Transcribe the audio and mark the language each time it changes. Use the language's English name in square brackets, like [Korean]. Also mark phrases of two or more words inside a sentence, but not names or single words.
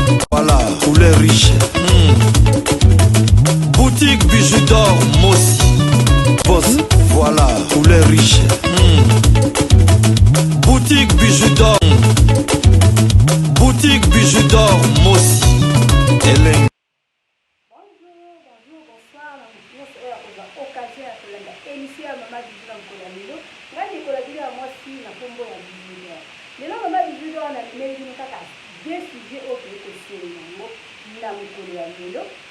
[French] Voilà, couleur riche. Hmm. Boutique Bijoux d'Or Mosi. Boss, voilà, couleur riche. Hmm. Boutique Bijoux d'Or. Boutique Bijoux d'Or Mosi. [Lingala] Elengi. [French] Bonjour, bonjour, bonsoir. [Lingala] Na mokili nyonso oyo akozwa occasion ya kolanda émission ya Mama Bijou na mokolo ya lelo. Ngai ndeko na bino ya mwasi na kombo ya Bijou d'Or. Lelo Mama Bijou d'Or na limeli bino kaka [French] deux sujets [Lingala] oyo toyei kosolola yango na mokolo ya lelo.